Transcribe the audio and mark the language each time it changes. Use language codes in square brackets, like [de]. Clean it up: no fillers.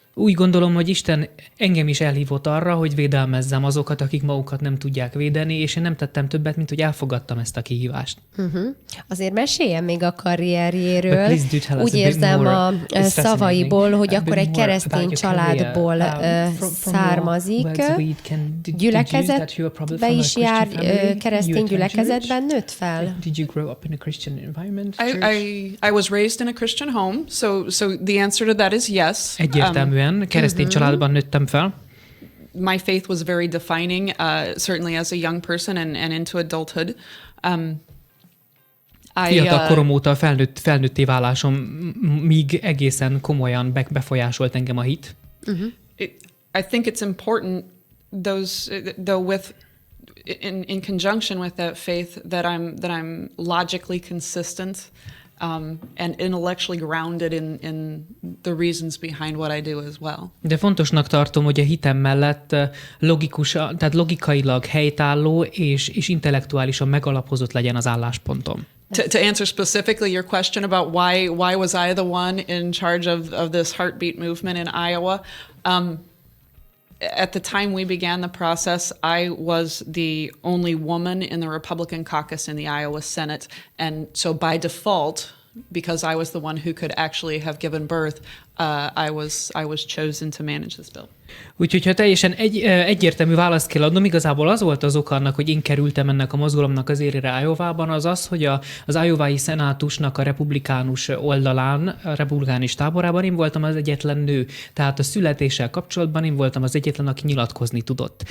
[hu] Úgy gondolom, hogy Isten engem is elhívott arra, hogy védelmezzem azokat, akik magukat nem tudják védeni, és én nem tettem többet, mint hogy elfogadtam ezt a kihívást. Azért meséljen még a karrierjéről. Úgy érzem a szavaiból, hogy akkor egy keresztény családból származik. Gyülekezetbe is jár, keresztény gyülekezetben nőtt fel? [en] Did you grow up in a Christian environment? I was raised in a Christian home, so the answer to that is yes. [hu] Egyértelműen keresztény családban nőttem fel. [en] My faith was very defining, certainly as a young person and into adulthood. [hu] Fiatal korom óta a felnőtté válásom míg egészen komolyan befolyásolt engem a hit. [en] I think it's important, though with in conjunction with that faith, that I'm logically consistent. And intellectually grounded in the reasons behind what I do as well. [hu] De fontosnak tartom, hogy a hitem mellett tehát logikailag helytálló és intellektuálisan megalapozott legyen az álláspontom. [en] To answer specifically your question about why was I the one in charge of this heartbeat movement in Iowa, at the time we began the process, I was the only woman in the Republican caucus in the Iowa Senate, and so by default, because I was the one who could actually have given birth, I was chosen to manage this bill. [hu] Úgyhogy ha teljesen egyértelmű választ kell adnom, igazából az volt az oka annak, hogy én kerültem ennek a mozgalomnak az élére Iowában, az, hogy az iowai szenátusnak a republikánus oldalán, a republikánus táborában én voltam az egyetlen nő. Tehát a születéssel kapcsolatban én voltam az egyetlen, aki nyilatkozni tudott.